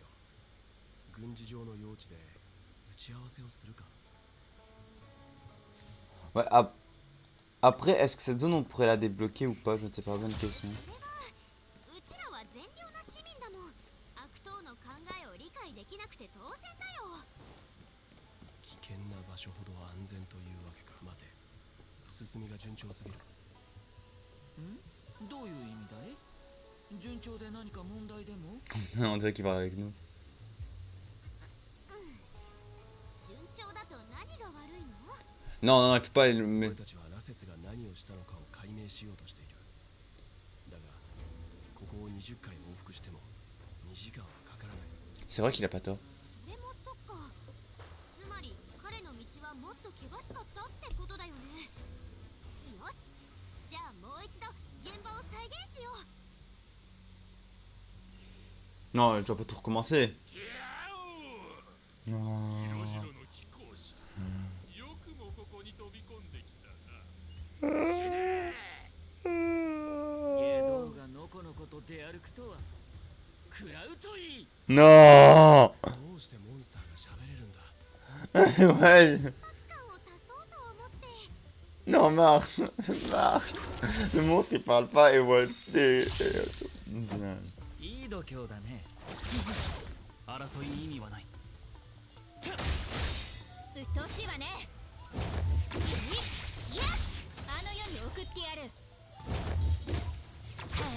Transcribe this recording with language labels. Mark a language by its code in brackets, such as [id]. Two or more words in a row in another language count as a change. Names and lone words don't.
[ja] 軍事上の用地で打ち合わせをするか。 [fr] Ouais, après, est-ce que cette zone on pourrait la débloquer ou pas? Je ne sais pas, bonne question. [ja] うちらは善良な市民だもん。悪党の考えを理解できなくて当然だよ。危険な場所ほど安全というわけか。待て。進みが順調すぎる。どういう意味だい？順調で何か問題でも？ [fr] On dirait qu'il parle avec nous. [ja] 順調だと何が悪いの？ [fr] Non, non, il faut pas. [ja] 俺たちは羅刹が何をしたのかを解明しようとしている。だが、ここを20回往復しても2時間はかからない。 [fr] C'est vrai qu'il a pas tort. [ja] それもそっか。つまり彼の道はもっと険しかったってことだよね。よし、じゃあもう一度現場を再現しよう。 [fr] Non, je dois pas tout recommencer. Non. [ja] 色白の貴公子、よくもここに飛び込んできたな。死ねゲドウがのこのこと出歩くとは食らうといい。 [fr] Non. [ja] どうしてモンスターが喋れるんだ。 [fr] Ouais. [ja] 感を足そうと思って。 [fr] Non, marche. Marche. Le monstre il parle pas et voilà. [ja] いい度胸だね。争いに意味はない。うっとうしいわね。いや、あの世に送ってやる。